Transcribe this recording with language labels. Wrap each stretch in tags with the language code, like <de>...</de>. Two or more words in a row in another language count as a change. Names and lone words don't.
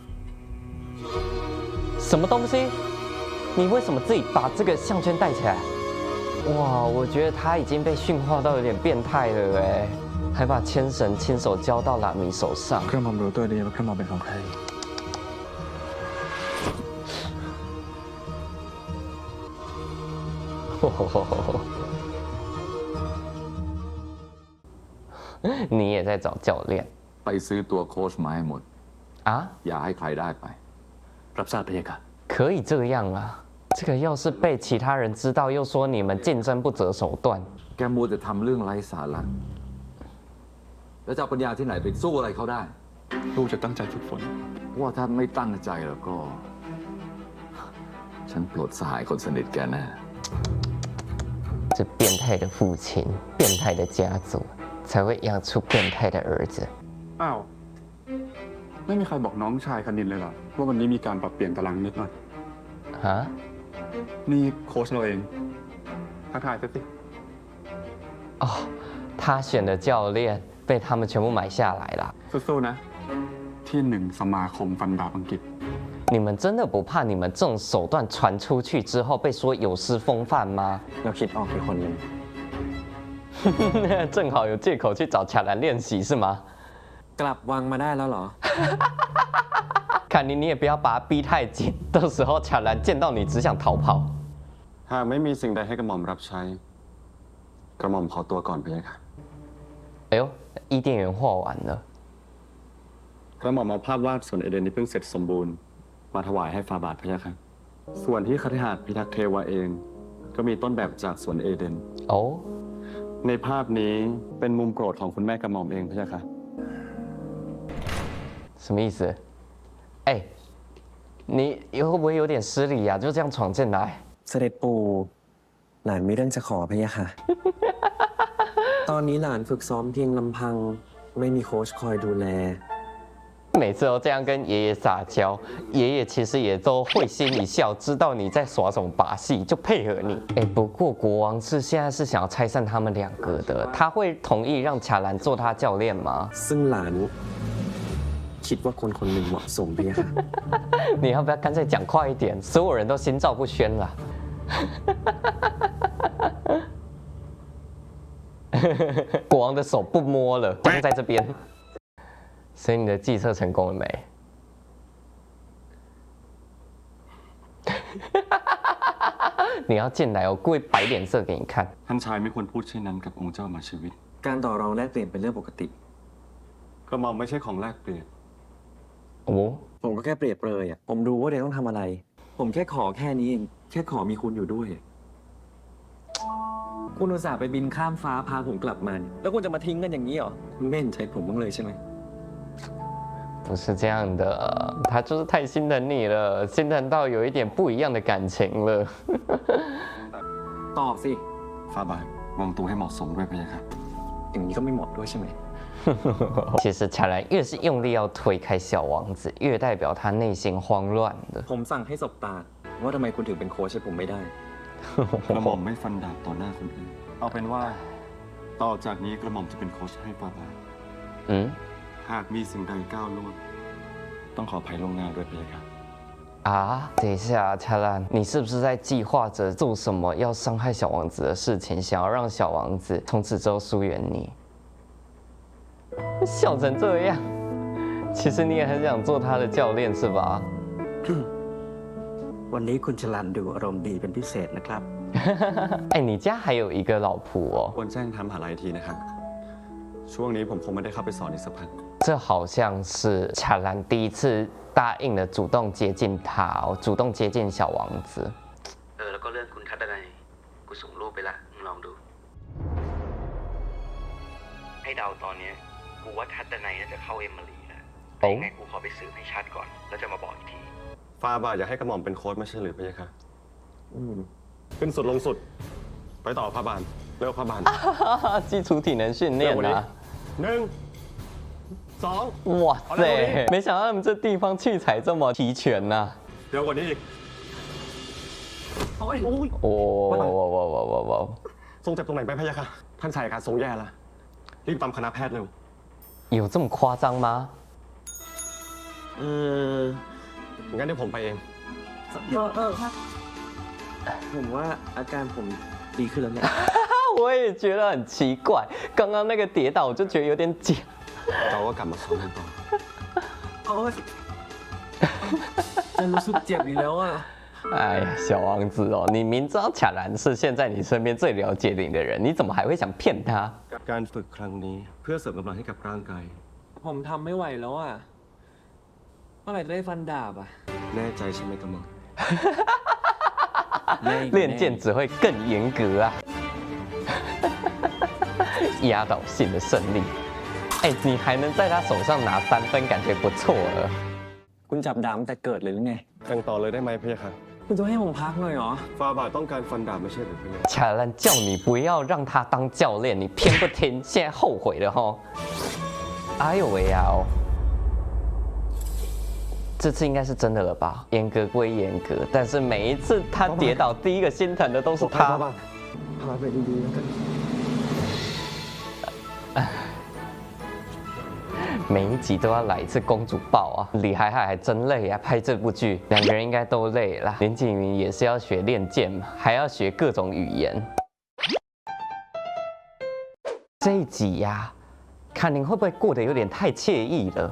<zh>什么东西？你为什么自己把这个项圈戴起来？哇，我觉得他已经被驯化到有点变态了哎，还把牵绳亲手交到拉米手上。</zh> <th>กระหม่อมรู้ตัวดีว่ากระหม่อมเป็นของใคร</th> <zh>你也在找教练</zh> <th>ไปซื้อตัวโค้ชมาให้หมด</th> <zh>啊？</zh> <th>อย่าให้ใครได้ไป รับทราบพะยะค่ะ</th> <zh>可以这样啊？这个要是被其他人知道，又说你们竞争不择手段，</zh> <th>แกมัวแต่ทำเรื่องไร้สาระแล้วจะเอาปัญญาที่ไหนไปสู้อะไรเขาได้ ลูกจะตั้งใจฝึกฝน ว่าถ้าไม่ตั้งใจแล้วก็ ฉันปลดสหายคนสนิทแกแน่</th> <zh>这变态的父亲，变态的家族，才会养出变态的儿子。</zh> <th>อ้าว ไม่มีใครบอกน้องชายคณินเลยเหรอ ว่าวันนี้มีการปรับเปลี่ยนตารางนิดหน่อย</th> <zh>啊？</zh> <th>นี่โค้ชเราเองทักทายซะสิ</th> <zh>哦，他选的教练被他们全部买下来了。</zh> <th>สู้ๆนะ ที่หนึ่งสมาคมฟันดาบอังกฤษ</th> <zh>你们真的不怕你们这种手段传出去之后被说有失风范吗？</zh> <th>เราคิดออกอีกคนหนึ่ง</th> <zh>正好有借口去找乔兰练习是吗？</zh> <th>กลับวังมาได้แล้วเหรอ</th> <zh>坎尼，你也不要把他逼太紧，到时候乔兰见到你只想逃跑。</zh> <th>หากไม่มีสิ่งใดให้กระหม่อมรับใช้ กระหม่อมขอตัวก่อนพะยะค่ะ</th> <zh>哎呦，伊甸园画完了。</zh> <th>กระหม่อมเอาภาพวาดสวนเอเดนที่เพิ่งเสร็จสมบูรณ์ มาถวายให้ฟาบาทพะยะค่ะ ส่วนที่คฤหาสน์พิทักษ์เทวาเอง ก็มีต้นแบบจากสวนเอเดน</th> <zh>哦，</zh> <th>ในภาพนี้เป็นมุมโปรดของคุณแม่กระหม่อมเองพะยะค่ะ</th> <zh>什么意思？哎，你会不会有点失礼呀？就这样闯进来。</zh> <th>เสด็จปู่หลานมีเรื่องจะขอพะยะค่ะ ตอนนี้หลานฝึกซ้อมเพียงลำพังไม่มีโค้ชคอยดูแล</th> <zh>每次都这样跟爷爷撒娇，爷爷其实也都会心一笑，知道你在耍什么把戏，就配合你。哎，不过国王是现在是想要拆散他们两个的，他会同意让卡兰做他教练吗？</zh> <th>ซึ่งหลานคิดว่าคนคนหนึ่งเหมาะสมพะยะค่ะ</th> <zh>你要不要干脆讲快一点？所有人都心照不宣了。国王的手不摸了，放在这边。所以你的计策成功了没？你要进来，我故意摆脸色给你看。</zh> <th>ท่านชายไม่ควรพูดเช่นนั้นกับองค์เจ้ามาชีวิต การต่อรองแลกเปลี่ยนเป็นเรื่องปกติ กระหม่อมไม่ใช่ของแลกเปลี่ยน โอ้ ผมก็แค่เปรียบเปรยอ่ะผมรู้ว่าเดี๋ยวต้องทำอะไร ผมแค่ขอแค่นี้เองแค่ขอมีคุณอยู่ด้วย คุณอุตส่าห์ไปบินข้ามฟ้าพาผมกลับมาเนี่ยแล้วคุณจะมาทิ้งกันอย่างนี้เหรอไม่เห็นใจผมบ้างเลยใช่ไหม</th> <zh>不是这样的，他就是太心疼你了，心疼到有一点不一样的感情了。</zh> <th>ตอบสิ ฟ้าบาทวางตัวให้เหมาะสมด้วยพะยะค่ะ อย่างนี้ก็ไม่เหมาะด้วยใช่ไหม</th> <zh>其实卡兰越是用力要推开小王子，越代表他内心慌乱的。</zh> <th>ผมสั่งให้สบตาว่าทำไมคุณถึงเป็นโค้ชให้ผมไม่ได้ กระหม่อมไม่ฟันดาบต่อหน้าคนอื่น เอาเป็นว่า ต่อจากนี้กระหม่อมจะเป็นโค้ชให้ฟ้าบาท</th> <zh>嗯，</zh> <th>หากมีสิ่งใดก้าวล่วงต้องขออภัยล่วงหน้าด้วยพะยะค่ะ</th> <zh>啊，等一下，卡兰，你是不是在计划着做什么要伤害小王子的事情，想要让小王子从此之后疏远你？笑成这样，其实你也很想做他的教练是吧？</zh> <th>วันนี้คุณฉลันดูอารมณ์ดีเป็นพิเศษนะครับ</th> <zh>哎，你家还有一个老婆哦？</zh> <th>ควรแจ้งทำมหาลัยทีนะครับ ช่วงนี้ผมคงไม่ได้เข้าไปสอนอีกสักพัก</th> <zh>这好像是卡兰第一次答应了主动接近他哦，主动接近小王子。</zh> <th>แล้วก็เรื่องคุณทัศนัยกูส่งรูปไปละมึงลองดู ให้เดาตอนนี้กูว่าทัศนัยน่าจะเข้าเอมิลีแล้วแต่ยังไงกูขอไปสืบให้ชัดก่อนแล้วจะมาบอกอีกที ฟ้าบาทอยากให้กระหม่อมเป็นโค้ชไม่ใช่หรือพะยะค่ะขึ้นสุดลงสุด ไปต่อพระบานเร็วพระบาน</th> <zh>基础体能训练啊！ 1 2 哇塞，没想到他们这地方器材这么齐全呐、</zh> <th>เร็วกว่านี้อีก</th> <zh>哇哇哇哇哇哇哇！</zh> <th>ทรงเจ็บตรงไหนไปพะยะค่ะ ท่านชายการทรงแย่ละรีบตามคณะแพทย์เร็ว</th> <zh>有这么夸张吗？</zh> <th>งั้นเดี๋ยวผมไปเอง ผมว่าอาการผมดีขึ้นแล้วเนี่ย</th> <zh>我也觉得很奇怪，刚刚那个跌倒我就觉得有点假。</zh> <th>เราก็กลับมาซ้อมกันต่อ โอ๊ยจะรู้สึกเจ็บอีกแล้วอ่ะ</th> <zh>哎呀，小王子哦，你明知道卡兰是现在你身边最了解你的人，你怎么还会想骗他？</zh> <th>การฝึกครั้งนี้เพื่อเสริมกำลังให้กับร่างกาย ผมทำไม่ไหวแล้วอ่ะเมื่อไหร่จะได้ฟันดาบอ่ะ แน่ใจใช่ไหมกระหม่อม</th> <zh>练剑只会更严格啊！压倒性的胜利，哎，你还能在他手上拿3分，感觉不错了。</zh> <th>คุณจับดาบตั้งแต่เกิดเลยหรือไง แต่งต่อเลยได้ไหมพะยะค่ะ คุณจะให้ผมพักหน่อยเหรอ ฟ้าบาทต้องการฟันดาบไม่ใช่หรือพะยะ</th> <zh>卡兰叫你不要让他当教练，你偏不听，现在后悔了哈！哎呦喂呀哦！这次应该是真的了吧？严格归严格，但是每一次他跌倒，第一个心疼的都是他。</zh> <th>พาไปดีๆแล้วกัน</th> <zh>每一集都要来一次公主抱啊！李海海还真累啊，拍这部剧，两个人应该都累了。林景云也是要学练剑嘛，还要学各种语言。这一集呀、卡宁会不会过得有点太惬意了？</zh>